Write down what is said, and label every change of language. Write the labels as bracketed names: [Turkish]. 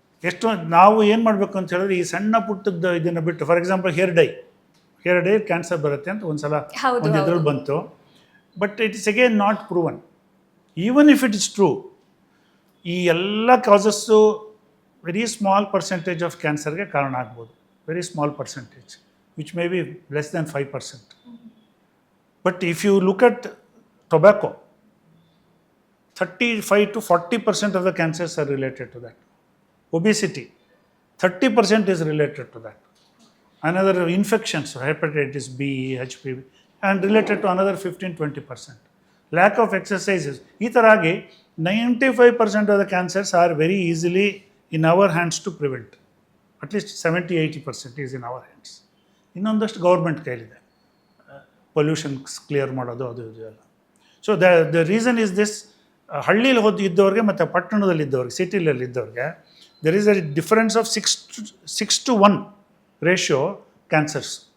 [Kannada] ಎಷ್ಟು ನಾವು ಏನು ಮಾಡಬೇಕು ಅಂತ ಹೇಳಿದ್ರೆ, ಈ ಸಣ್ಣ ಪುಟ್ಟದ್ದು ಇದನ್ನು ಬಿಟ್ಟು, for example hair dye cancer ಬರುತ್ತೆ ಅಂತ ಒಂದು ಸಲ ಒಂದು ಇದ್ರಲ್ಲಿ ಬಂತು. [English] But it is again not proven. Even if it is true, [Kannada] ಈ ಎಲ್ಲ causes [English] very small percentage of ಕ್ಯಾನ್ಸರ್ಗೆ [Kannada] ಕಾರಣ ಆಗ್ಬೋದು. [English] Very small percentage, which may be less than 5%. But if you look at tobacco, 35 to 40% of the cancers are related to that. Obesity, 30% is related to that. Another infections, hepatitis B, HPV, and related to another 15-20%. Lack of exercises. [Kannada] ಈ ಥರಾಗಿ [English] 95% of the cancers are very easily in our hands to prevent. At least 70-80% is in our hands. [Kannada] ಇನ್ನೊಂದಷ್ಟು government ಕೈಲಿದೆ, pollution clear ಮಾಡೋದು ಅದು ಇದು ಎಲ್ಲ. [English] So the reason is this. [Kannada] ಹಳ್ಳೀಲಿ ಇದ್ದವ್ರಿಗೆ ಮತ್ತು ಪಟ್ಟಣದಲ್ಲಿದ್ದವ್ರಿಗೆ, ಸಿಟಿಲಲ್ಲಿದ್ದವ್ರಿಗೆ [English] There is a difference of 6:1 ratio cancers.